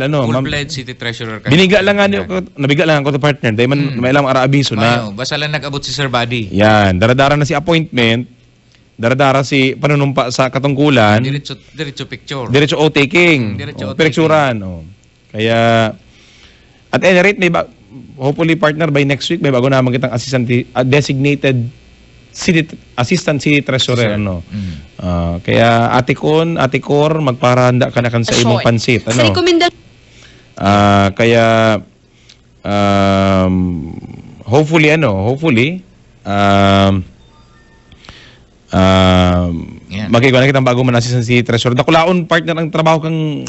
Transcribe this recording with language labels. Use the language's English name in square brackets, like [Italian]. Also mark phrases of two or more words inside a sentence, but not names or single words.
[English] full-fledged City Treasurer. [Bikol] Nabiga lang ako to partner. Dahil may ilang ara-abiso na. Basta lang nag-abot si Sir Buddy. Yan, daradara na si appointment, daradara si panunumpa sa katungkulan. Diretso picture. Diretso taking. Picturean. Kaya, [English] at any rate, [Bikol] hopefully partner [English] by next week [Bikol] may bago naman kitang [English] designated assistant city treasurer [Bikol] kaya Ate Cor magparahanda ka na kan sa imong pansit kaya hopefully magkikita na kitang bago man [English] assistant city treasurer [Bikol] dakulaon partner ang trabaho kang